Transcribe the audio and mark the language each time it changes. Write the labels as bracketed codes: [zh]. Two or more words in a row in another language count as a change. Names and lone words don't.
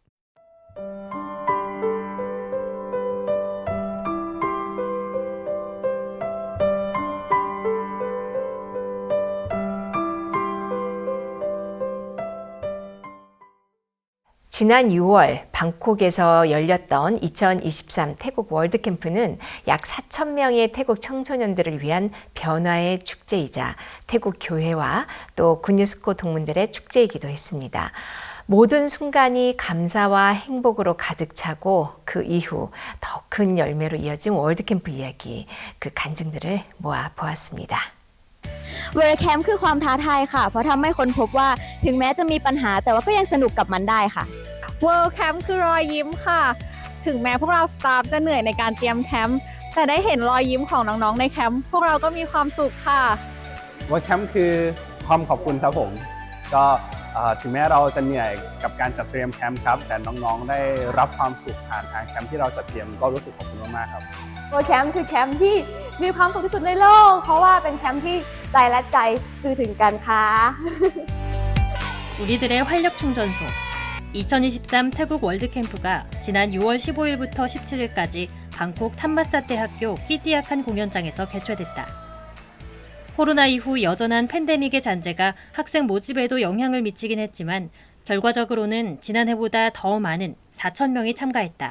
[ko] 지난 6월 방콕에서 열렸던 2023 태국 월드캠프는 약 4,000명의 태국 청소년들을 위한 변화의 축제이자 태국 교회와 또 굿뉴스코 동문들의 축제이기도 했습니다. 모든 순간이 감사와 행복으로 가득 차고 그 이후 더 큰 열매로 이어진 월드캠프 이야기, 그 간증들을 모아보았습니다. [th] World Camp คือความท้าทายค่ะเพราะทำให้คนพบว่าถึงแม้จะมีปัญหาแต่ว่าก็ยังสนุกกับมันได้ค่ะ World Camp คือรอยยิ้มค่ะ ถึงแม้พวกเราสตาฟจะเหนื่อยในการเตรียมแคมป์แต่ได้เห็นรอยยิ้มของน้องๆในแคมป์พวกเราก็มีความสุขค่ะ World Camp คือความขอบคุณครับผมก็ถึงแม้เราจะเหนื่อยกับการจัดเตรียมแคมป์ครับแต่น้องๆได้รับความสุขผ่านทางแคมป์ที่เราจัดเตรียมก็รู้สึกขอบคุณมากๆครับ World Camp คือแคมป์ที่มีความสุขที่สุดในโลกเพราะว่าเป็นแคมป์ที่ใจและใจสื่อถึงกันค่ะ [ko] 우리들의 활력 충전소 2023 태국 월드캠프가 지난 6월 15일부터 17일까지 방콕 탐마사대학교 끼띠약한 공연장에서 개최됐다. 코로나 이후 여전한 팬데믹의 잔재가 학생 모집에도 영향을 미치긴 했지만 결과적으로는 지난해보다 더 많은 4,000명이 참가했다.